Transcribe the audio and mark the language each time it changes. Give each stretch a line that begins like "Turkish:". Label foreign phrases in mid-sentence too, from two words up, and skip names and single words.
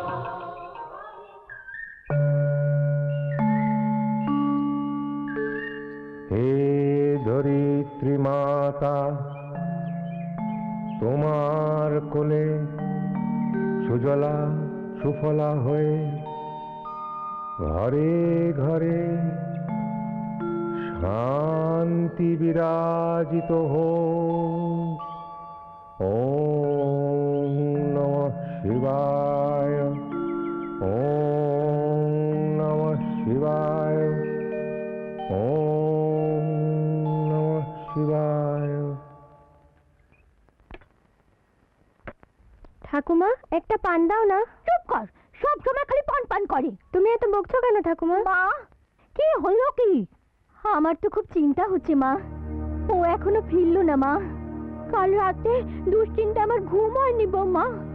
Bangla: হে ধরিত্রী মাতা, তোমার কোলে সুজলা সুফলা হয়ে ঘরে ঘরে শান্তি বিরাজিত হোক।
Sanskrit: ওম নমঃ শিবায়, ওম নমঃ শিবায়, ওম নমঃ শিবায়।
Bangla: ঠাকুমা, একটা পান দাও না। চুপ কর, সব সময় খালি পান পান করে। তুমি এত বকছো কেন ঠাকুমা? মা, কি হলো কি? আমার তো খুব চিন্তা হচ্ছে মা। ও এখনো ফিরলো না মা। কাল রাতে দুশ্চিন্তা আমার ঘুম হয়নি বৌমা।